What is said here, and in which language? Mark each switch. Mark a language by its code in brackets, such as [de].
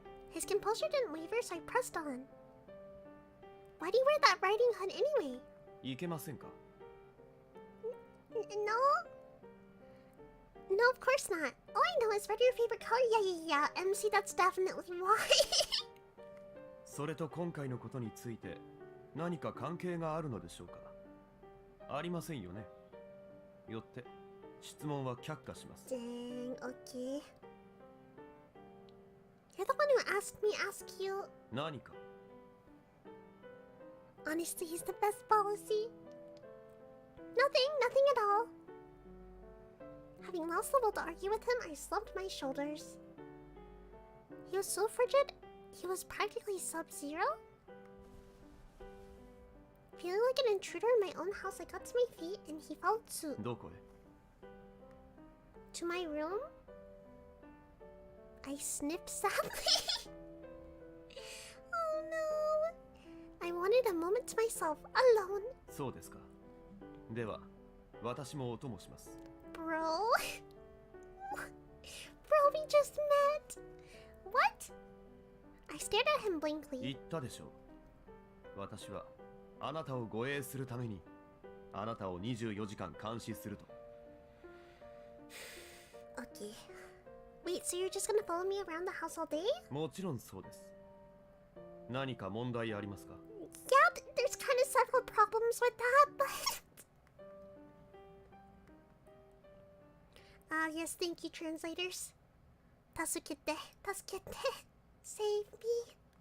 [en] His composure didn't waver, so I pressed on. Why do you wear that riding hood anyway? [ja] いけませんか? [en] No? No, of course not. All I know is red your favorite color. Yeah. MC, that's definitely why. [ja] それと今回のことについて何か関係があるのでしょうか?ありませんよね。よって質問は却下します。 [en] Dang, okay. You're the one who asked me ask you. [ja] 何か? [en] Honestly, he's the best policy. Nothing at all. Having lost the will to argue with him, I slumped my shoulders. He was so frigid, he was practically sub-zero. Feeling like an intruder in my own house, I got to my feet and he followed suit. [ja] どこへ? [en] To my room? I sniffed sadly. Oh no. I wanted a moment to myself, alone. [ja] そうですか。では、私もお供します。 [en] Bro? Bro, we just met. What? I stared at him [ja] 言 [en] blankly. [ja] ったでしょう。私はあなたを護衛するためにあなたを24時間監視すると。 [en] Okay. Wait, so you're just gonna follow me around the house all day? [ja] もちろんそうです。何か問題ありますか? [en] Yeah, there's kind of several problems with that, but... yes, thank you, translators. Tasukete, save me.